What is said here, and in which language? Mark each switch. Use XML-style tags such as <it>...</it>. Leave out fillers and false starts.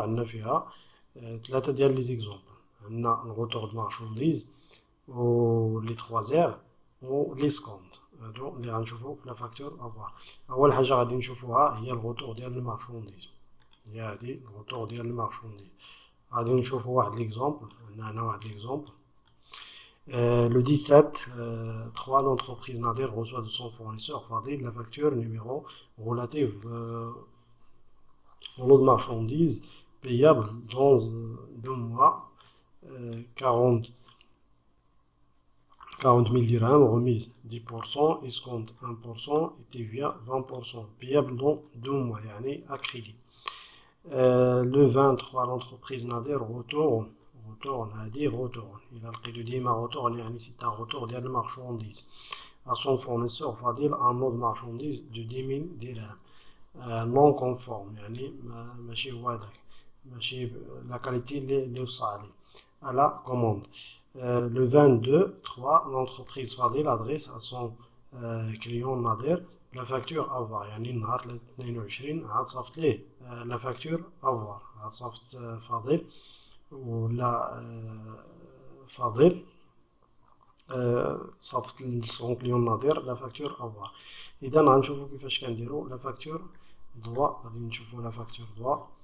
<ar>عندنا فيها ثلاثة ديال لي زيكزومبل. عندنا الغوتور دو مارشونديز و لي تخوازيغ و لي سكوند. هادو اللي غنشوفو في لا فاكتور دافوار. أول حاجة غادي نشوفوها هي الغوتور ديال المارشونديز، هي هادي الغوتور ديال المارشونديز. غادي نشوفو واحد ليكزومبل. عندنا هنا واحد ليكزومبل.</ar> <fr>Le 17, 3, l'entreprise Nader reçoit de son fournisseur Fadil la facture numéro relative au lot de marchandises payable dans 2 mois, 40 000 dirhams, remise 10%, escompte 1% et TVA 20%, payable dans 2 mois, yani à crédit. Le 23, l'entreprise Nader retourne</fr> <ar>هادي</ar> <fr>retourne. Il a</fr> <ar>لقيتو ديما</ar> <fr>retourne يعني c'est un retour ديال المارشونديز à son fournisseur Fadil un lot de marchandises de 10 000 dirhams non conforme</fr> <ar>يعني ماشي هو هداك، ماشي</ar> <fr>la qualité</fr> <ar>اللي وصى عليه</ar> <fr>à la commande. Le 22, 3, l'entreprise Fadil adresse à son client Nader la facture à voir.</fr> <ar>يعني النهار 22 عاد صافت ليه</ar> <fr>la facture à voir.</fr> <ar>عاد صافت فاضل ولا فاضل صافت لسون كليون ناظر لا فاكتور افوار. اذا غنشوفو كيفاش كنديرو لا فاكتور دوا. غادي نشوفو لا فاكتور دوا.</ar>